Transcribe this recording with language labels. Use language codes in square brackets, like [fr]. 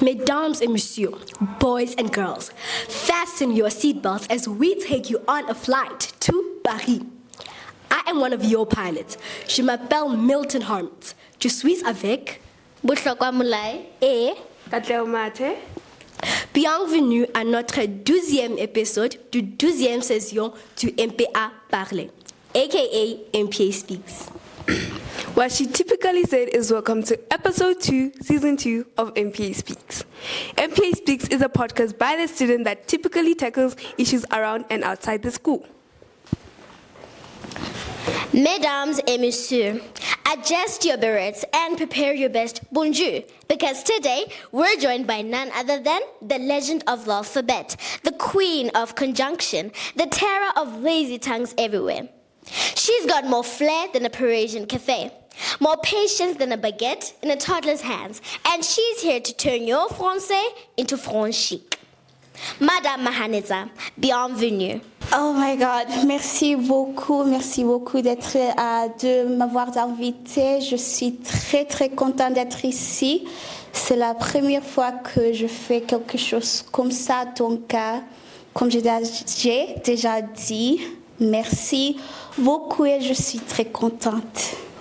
[fr] Mesdames et messieurs, [en] boys and girls, fasten your seatbelts as we take you on a flight to Paris. I am one of your pilots. [fr] Je m'appelle Milton Harmons. Je suis avec Botlhokwa Molai et Katleo Mate. Bienvenue à notre 12e épisode de 12e saison du MPA Parler, aka MPA Speaks. [en] What she typically said is welcome to episode 2, season 2 of MPA Speaks. MPA Speaks is a podcast by the student that typically tackles issues around and outside the school. [fr] Mesdames et messieurs, [en] adjust your berets and prepare your best bonjour, because today we're joined by none other than the legend of the alphabet, the queen of conjunction, the terror of lazy tongues everywhere. She's got more flair than a Parisian cafe, more patience than a baguette in a toddler's hands, and she's here to turn your français into franc chic. [fr] Madame Mahaneza, bienvenue. [en] Oh my God, [fr] merci beaucoup de m'avoir invité. Je suis très contente d'être ici. C'est la première fois que je fais quelque chose comme ça, donc comme j'ai déjà dit, merci beaucoup et je suis très contente.